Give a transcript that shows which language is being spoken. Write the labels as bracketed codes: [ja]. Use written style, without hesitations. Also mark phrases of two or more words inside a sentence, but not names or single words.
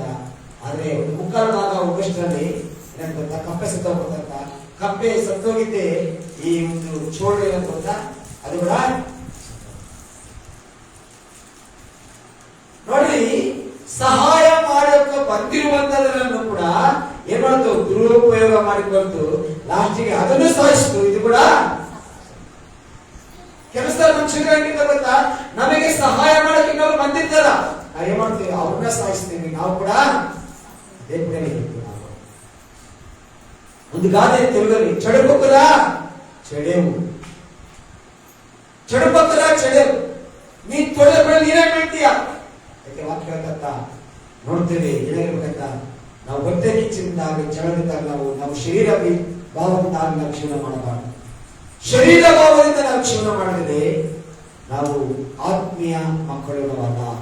[kn] ಆದ್ರೆ ಒಂದು ಮುಕ್ಕಾಲು ಭಾಗ ಹೋಗಷ್ಟರಲ್ಲಿ ಏನಂತ ಕಪ್ಪೆ ಸತ್ತೋಗ್ತಂತ, ಕಪ್ಪೆ ಸತ್ತೋಗಿದ್ದೆ ಈ ಒಂದು ಚೋಳು ಏನಂತ ಅದು ಕೂಡ ನೋಡಿ, ಸಹಾಯ ಮಾಡೋಕೆ ಬಂದಿರುವಂತದನ್ನು ಕೂಡ ಏನ್ ಮಾಡ್ತು, ದುರುಪಯೋಗ ಮಾಡಿಕೊಂಡು ಲಾಸ್ಟಿಗೆ ಅದನ್ನು ಸಾಯಿಸ್ತು. ಇದು ಕೂಡ ಕೆಲಸ ಮನುಷ್ಯರಾಗಿದ್ದ ಗೊತ್ತಾ, ನಮಗೆ ಸಹಾಯ ಮಾಡಕ್ಕೆ ಇನ್ನೊಬ್ರು ಬಂದಿದ್ದಾರ, ನಾವು ಏನ್ ಮಾಡ್ತೀವಿ, ಅವ್ರನ್ನ ಸಾಯಿಸ್ತೀವಿ. ನಾವು ಕೂಡ ಒಂದು ಗಾದೆ తెలుగుಲಿ, [te] చెడుపక్కల చెడేవు, [kn] ನೀ ತೊಳೆದ ಮೇಲೆ ನೀನೇ ಬೀಳ್ತೀಯ. ಯಾಕೆ ವಾಕ್ಯ ಹೇಳ್ತಂತ ನೋಡ್ತೇವೆ, ಏನಾಗಿರ್ಬೇಕಂತ ನಾವು ಹೊಟ್ಟೆ ಕಿಚ್ಚಿನಿಂದಾಗ ಜಗಳದಿಂದಾಗ ನಾವು ಶರೀರ ಭಾವದಿಂದ ನಾವು ಜೀವನ ಮಾಡಬಾರ್ದು. ಶರೀರ ಭಾವದಿಂದ ನಾವು ಜೀವನ ಮಾಡಿದರೆ ನಾವು ಆತ್ಮೀಯ ಮಕ್ಕಳು ನಾವಲ್ಲ.